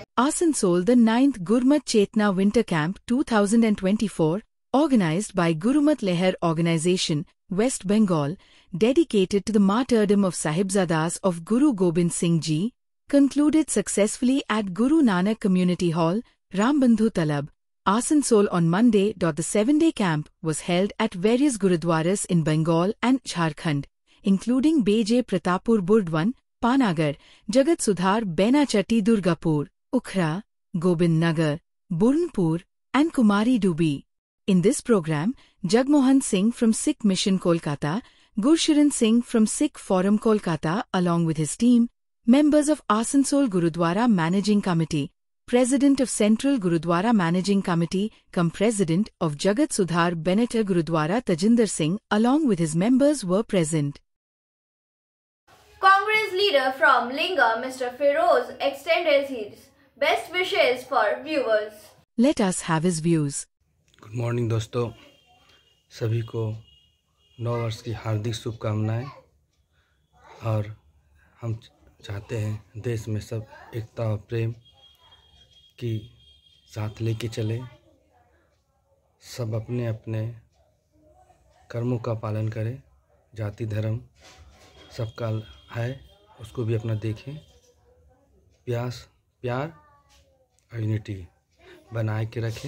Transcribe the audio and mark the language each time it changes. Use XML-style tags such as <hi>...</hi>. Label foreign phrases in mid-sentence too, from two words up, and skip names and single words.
<en>Asansol, the 9th Gurmat Chetna Winter Camp 2024, organized by Gurumat Leher Organization, West Bengal, dedicated to the martyrdom of Sahibzadas of Guru Gobind Singh Ji, concluded successfully at Guru Nanak Community Hall, Rambandhu Talab, Asansol on Monday. The 7-day camp was held at various Gurudwaras in Bengal and Jharkhand, including Beje Pratapur Burdwan, Panagar, Jagat Sudhar Benachatti Durgapur, Ukhra, Gobind Nagar, Burnpur, and Kumari Dubi. In this program, Jagmohan Singh from Sikh Mission Kolkata, Gursharan Singh from Sikh Forum Kolkata along with his team, members of Asansol Gurudwara Managing Committee, President of Central Gurudwara Managing Committee, President of Jagat Sudhar Benata Gurudwara Tajinder Singh along with his members were present. Congress leader from Linga, Mr. Feroz, extended his best wishes for viewers. Let us have his views. good morning</en> <hi>दोस्तों, सभी को नव वर्ष की हार्दिक शुभकामनाएं। और हम चाहते हैं देश में सब एकता और प्रेम की साथ लेके चले, सब अपने अपने कर्मों का पालन करें, जाति धर्म सबका है उसको भी अपना देखें, प्यार और यूनिटी बनाए के रखें।</hi>